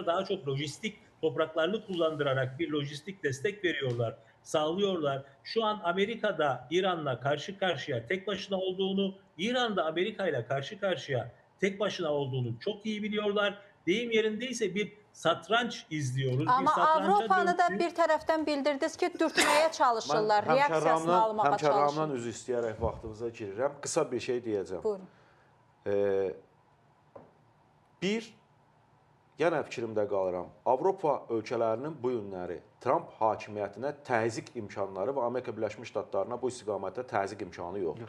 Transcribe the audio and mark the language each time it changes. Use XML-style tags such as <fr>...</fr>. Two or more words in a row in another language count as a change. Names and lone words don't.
<tr>Daha çok lojistik topraklarını kullandırarak bir lojistik destek veriyorlar, sağlıyorlar. Şu an Amerika'da İran'la karşı karşıya tek başına olduğunu, İran'da Amerika'yla karşı karşıya tek başına olduğunu çok iyi biliyorlar. Deyim yerindeyse bir satranç izliyoruz.</tr> <az>Amma Avropanı da döndük. bir tərəfdən bildirdiniz ki, dürtməyə çalışırlar, reaksiyasını almağa çalışırlar. Həmkarlarımdan üzr istəyərək vaxtınıza girirəm. Qısa bir şey deyəcəm. Buyurun. Bir, yenə fikrimdə qalıram. Avropa ölkələrinin bu günləri Trump hakimiyyətinə təzyiq imkanları və Amerika Birləşmiş Ştatlarına bu istiqamətdə təzyiq imkanı yoxdur.</az>